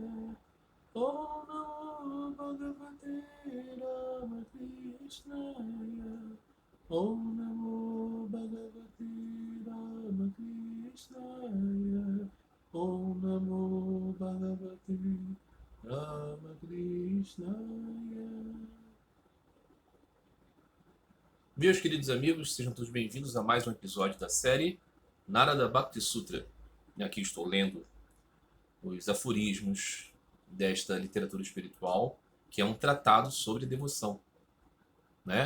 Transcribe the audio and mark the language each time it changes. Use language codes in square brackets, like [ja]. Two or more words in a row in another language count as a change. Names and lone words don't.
[sa] Om Namo Bhagavate Ramakrishnaya. Om Namo Bhagavate Ramakrishnaya. Om Namo Bhagavate Ramakrishnaya. [pt] Meus queridos amigos, sejam todos bem-vindos a mais um episódio da série Narada Bhakti Sutra. E aqui estou lendo os aforismos desta literatura espiritual, que é um tratado sobre devoção, né?